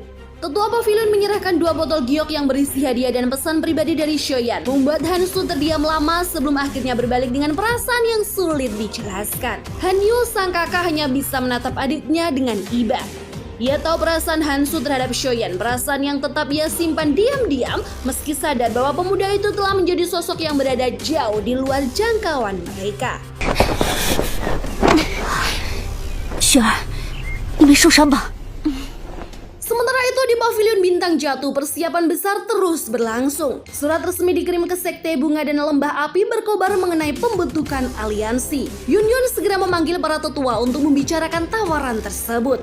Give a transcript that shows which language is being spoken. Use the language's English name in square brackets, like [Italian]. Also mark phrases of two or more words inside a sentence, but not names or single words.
[Indonesian] Tetua Paviliun menyerahkan 2 botol giok yang berisi hadiah dan pesan pribadi dari Shoyan, membuat Hanshu terdiam lama sebelum akhirnya berbalik dengan perasaan yang sulit dijelaskan. Hanyu sang kakak hanya bisa menatap adiknya dengan iba. Ia tahu perasaan Hanshu terhadap Shoyan, perasaan yang tetap ia simpan diam-diam meski sadar bahwa pemuda itu telah menjadi sosok yang berada jauh di luar jangkauan mereka. [Chinese] 雪儿，你没受伤吧？ [Indonesian] Semua Sementara itu di Pavilion Bintang Jatuh, persiapan besar terus berlangsung. Surat resmi dikirim ke Sekte Bunga dan Lembah Api berkobar mengenai pembentukan aliansi. Yun segera memanggil para tetua untuk membicarakan tawaran tersebut.